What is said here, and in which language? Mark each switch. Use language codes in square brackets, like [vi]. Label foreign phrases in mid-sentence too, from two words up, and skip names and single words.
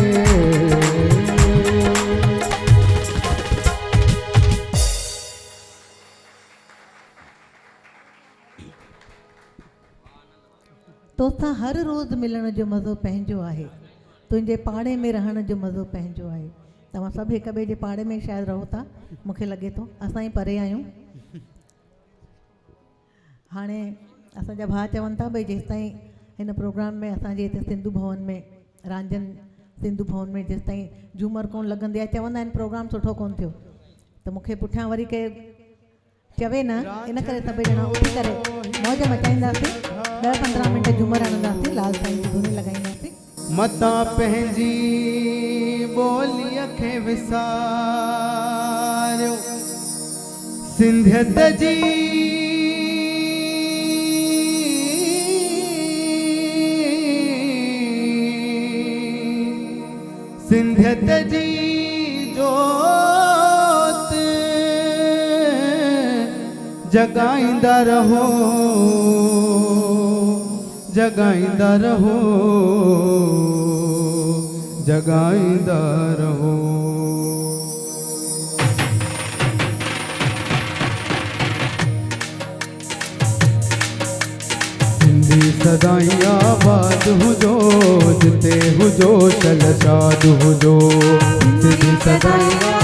[sd] तोसां हर रोज़ मिलण जो मज़ो पंहिंजो आहे तुंहिंजे पाड़े में रहण जो मज़ो पंहिंजो आहे तव्हां सभु हिक ॿिए जे पाड़े में शायदि रहो था मूंखे लॻे थो असां ई परे आहियूं हाणे असांजा भाउ चवनि था भई जेसिताईं हिन प्रोग्राम में असांजे हिते सिंधु भवन में रांझन सिंधु भवन में जेसिताईं झूमर कोन लॻंदी आहे चवंदा आहिनि प्रोग्राम सुठो कोन थियो त मूंखे पुठियां वरी केरु चवे न इन करे सभई ॼणा उथी करे मौज मचाईंदासीं 10-15 मिंट झूमर हणंदासीं लाल साईं जी धुनी लॻाईंदासीं मतां पंहिंजी ॿोलीअ खे विसारियो सिंधियत जी सिंधियत जी जोत जगाईंदा रहो जगाईंदा रहो जगाईंदा रहो सिंधी सदाई आबाद हुजो जिते हुजो चल शाद हुजो सिंधी सदाई